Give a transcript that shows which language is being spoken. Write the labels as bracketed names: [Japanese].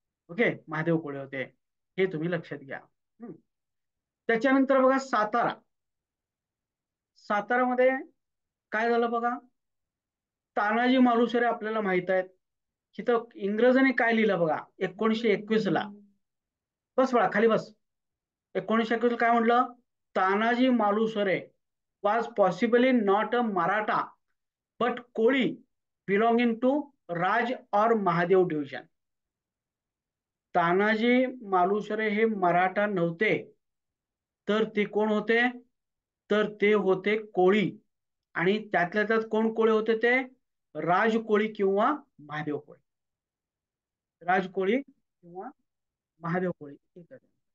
[Marathi] Okay, Mahadev Koli होते, हे तुम्ही लक्षात घ्या. त्याच्यानंतर बघा सातारा. सातारामध्ये काय झालं बघा, तानाजी मालुसरे आपल्याला माहित आहेत. तिथं इंग्रजांनी काय लिहिलं बघा 1921 ला. बस बळा खाली बस. 1921 काय म्हटलं? [English] Tanaji Malusare was possibly not a Maratha but Koli belonging to Raj or Mahadev division. [Marathi] तानाजी मालुसरे हे मराठा नव्हते, तर ते कोण होते? तर ते होते कोळी. आणि त्यातल्या त्यात कोण कोळी होते? ते राज कोळी किंवा महादेव कोळी. राज कोळी किंवा महादेव कोळी. ठीक आहे.